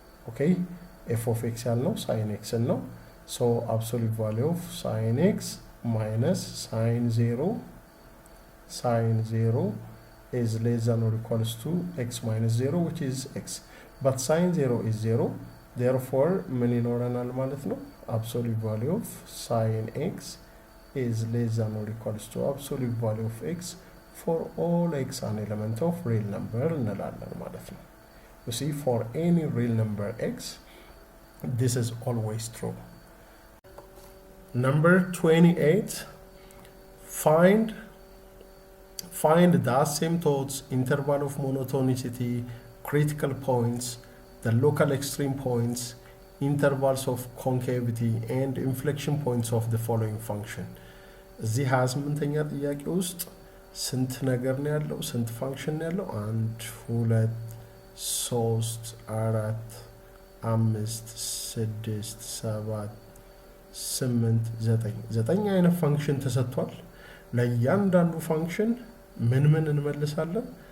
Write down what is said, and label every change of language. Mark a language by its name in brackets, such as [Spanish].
[English] Okay, f of x [Amharic] ያልነው [English] sin x [Amharic] ነው. [English] So absolute value of sin x minus sin 0 is less than or equals to x minus 0, which is x. But sin 0 is 0. [Amharic] Therefore, ምን ይኖረናል ማለት ነው? [English] Absolute value of sin x is less than or equals to absolute value of x for all x an element of real number [Amharic] እንላለን ማለት ነው. [English] You see, for any real number x, this is always true. Number 28, find the asymptotes, interval of monotonicity, critical points, the local extreme points, intervals of concavity, and inflection points of the following function. [Amharic] እዚህ 28ኛ ጥያቄ ውስጥ ስንት ነገር ነው ያለው? ስንት ፋንክሽን ነው ያለው? 1 2 3 4 5 6 7 8 9 አይነት ፋንክሽን ተሰጥቷል። ለእያንዳንዱ ፋንክሽን ምን እንመልሳለን?